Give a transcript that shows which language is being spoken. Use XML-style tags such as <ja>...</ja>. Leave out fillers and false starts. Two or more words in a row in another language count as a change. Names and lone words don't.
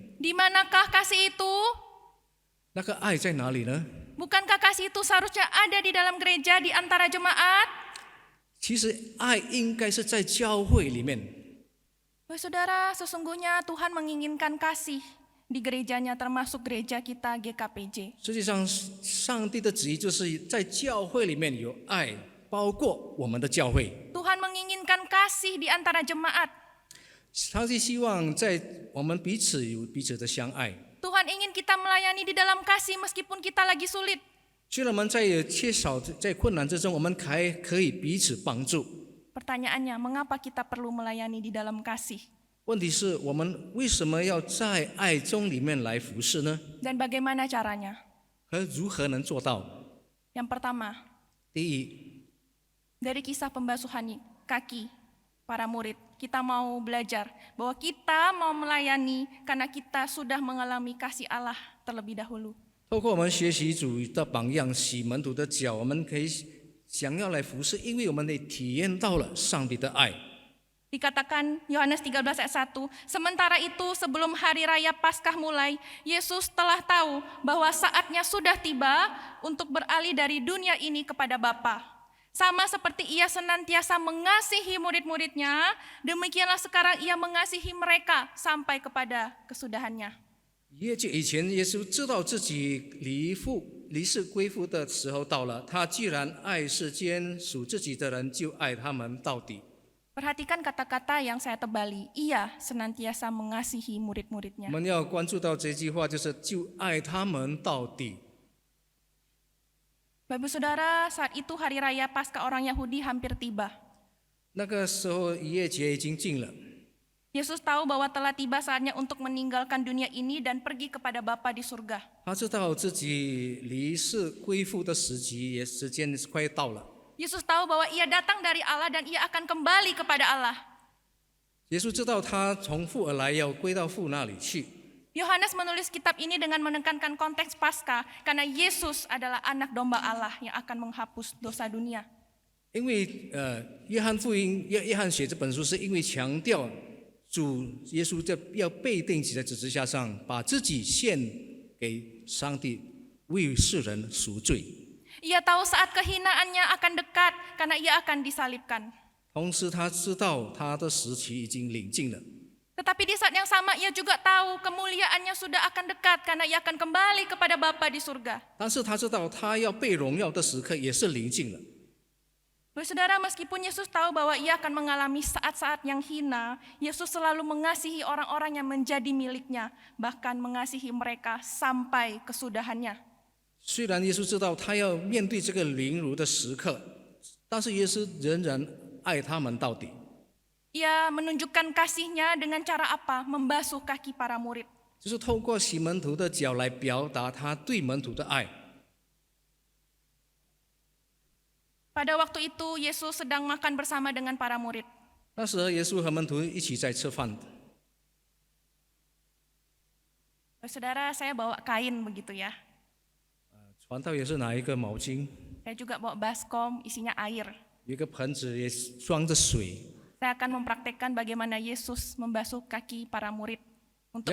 <id>Di manakah kasih itu?</id> <zh>那个爱在哪里呢？</zh> <id>Bukankah kasih itu seharusnya ada di dalam gereja di antara jemaat?</id> <zh>其实爱应该是在教会里面。</zh> <id>Saudara, sesungguhnya Tuhan menginginkan kasih di gerejanya, termasuk gereja kita GKPJ.</id> <zh>实际上，上帝的旨意就是在教会里面有爱，包括我们的教会。</zh> <id>Tuhan menginginkan kasih di antara jemaat.</id> <zh>上帝希望在我们彼此有彼此的相爱。</zh> <id>Tuhan ingin kita melayani di dalam kasih meskipun kita lagi sulit.</id> <zh>虽然我们在缺少在困难之中，我们还可以彼此帮助。</zh> <id>Pertanyaannya, mengapa kita perlu melayani di dalam kasih?</id> <zh>问题是我们为什么要在爱中里面来服侍呢？</zh> <id>Dan bagaimana caranya?</id> <zh>和如何能做到？</zh> <id>Yang pertama,</id> <zh>第一，</zh> <id>dari kisah pembasuhan kaki para murid. Kita mau belajar bahwa kita mau melayani karena kita sudah mengalami kasih Allah terlebih dahulu.</id> <zh>透过我们学习主的榜样，洗门徒的脚，我们可以想要来服侍，因为我们也体验到了上帝的爱。</zh> <id>Dikatakan Yohanes 13 ayat 1, sementara itu sebelum hari raya Paskah mulai, Yesus telah tahu bahwa saatnya sudah tiba untuk beralih dari dunia ini kepada Bapa. Sama seperti ia senantiasa mengasihi murid-muridnya, demikianlah sekarang ia mengasihi mereka sampai kepada kesudahannya.</id> <zh>以前耶稣知道自己离世归父的时候到了，他既然爱世间属自己的人，就爱他们到底。</zh> <id>Perhatikan kata-kata yang saya tebali, ia senantiasa mengasihi</id> <zh>我</zh> <id>murid-muridnya.</id> <zh>们要关注到这句话，就是就爱他们到底。</zh> <id>Bapak Saudara, saat itu hari raya Paskah orang Yahudi hampir tiba.</id> <zh>那个时候逾越节已经近了，</zh> <id>Yesus tahu bahwa telah tiba saatnya untuk meninggalkan dunia ini dan pergi kepada Bapa di surga.</id> <zh>他知道自己离世归父的时间快到了。</zh> <id>Yesus tahu bahwa ia datang dari Allah dan ia akan kembali kepada Allah.</id> <zh>耶稣知道他从父而来，要归到父那里去。</zh> <id>Yohanes menulis kitab ini dengan menekankan konteks Paskah karena Yesus adalah anak domba Allah yang akan menghapus dosa dunia.</id> <zh>因为约翰写这本书，是因为强调主耶稣要被钉死在十字架上，把自己献给上帝，为世人赎罪。</zh> <id>Ia tahu saat kehinaannya akan dekat karena ia akan disalibkan.</id> <zh>同时，他知道他的时期已经临近了。</zh> <id>Tetapi di saat yang sama ia juga tahu kemuliaannya sudah akan dekat karena ia akan kembali kepada Bapa di surga.</id> <zh>但是他知道他要被荣耀的时刻也是临近了。</zh> <id>Saudara, meskipun Yesus tahu bahwa ia akan mengalami saat-saat yang hina, Yesus selalu mengasihi orang-orang yang menjadi miliknya, bahkan mengasihi mereka sampai kesudahannya.</id> <zh>虽然耶稣知道他要面对这个凌辱的时刻，但是耶稣仍然爱他们到底。</zh> <id>Ia menunjukkan kasihnya dengan cara apa? Membasuh kaki para murid.</id> <zh>就是透过洗门徒的脚来表达他对门徒的爱。</zh> <id>Pada waktu itu Yesus sedang makan bersama dengan para murid.</id> <zh>那时候耶稣和门徒一起在吃饭，</zh> <id>Saudara, saya bawa kain begitu ya.</id> <zh>传道也是拿一个毛巾，</zh> <id>Saya juga bawa baskom, isinya air.</id> <zh>有一个盆子也装着水。</zh> <id>Saya akan mempraktekkan bagaimana Yesus membasuh kaki para murid untuk</id>